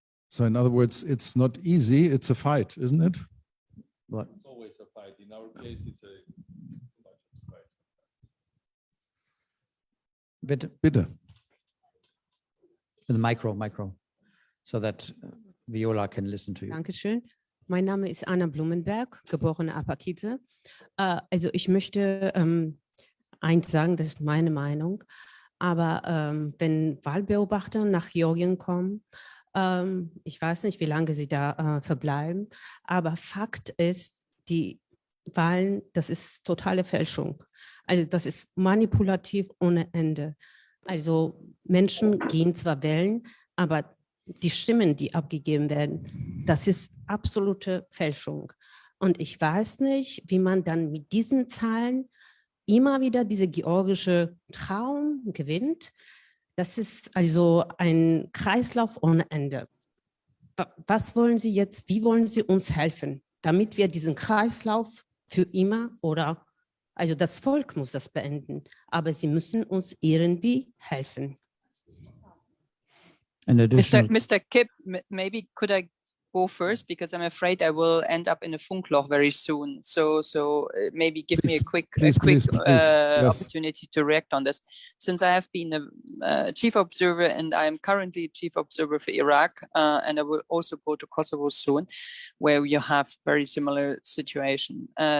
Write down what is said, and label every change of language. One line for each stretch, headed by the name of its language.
English: So in other words, it's not easy, it's a fight, isn't it? What? It's always a fight. In our case, it's a fight.
German: Bitte.
English: The micro, so that Viola can listen to you.
German: Dankeschön. Mein Name ist Anna Blumenberg, geborene Apakidze. Also ich möchte eins sagen, das ist meine Meinung. Aber wenn Wahlbeobachter nach Georgien kommen, ich weiß nicht, wie lange sie da verbleiben, aber Fakt ist, die Wahlen, das ist totale Fälschung. Also das ist manipulativ ohne Ende. Also Menschen gehen zwar wählen, aber die Stimmen, die abgegeben werden, das ist absolute Fälschung. Und ich weiß nicht, wie man dann mit diesen Zahlen immer wieder diese georgische Traum gewinnt. Das ist also ein Kreislauf ohne Ende. Was wollen Sie jetzt, wie wollen Sie uns helfen, damit wir diesen Kreislauf für immer oder, also das Volk muss das beenden, aber Sie müssen uns irgendwie helfen.
English: Mr. Klipp, maybe could I go first, because I'm afraid I will end up in a Funkloch very soon. So maybe give me a quick Yes. opportunity to react on this. Since I have been a chief observer and I am currently chief observer for Iraq, and I will also go to Kosovo soon, where you have very similar situation.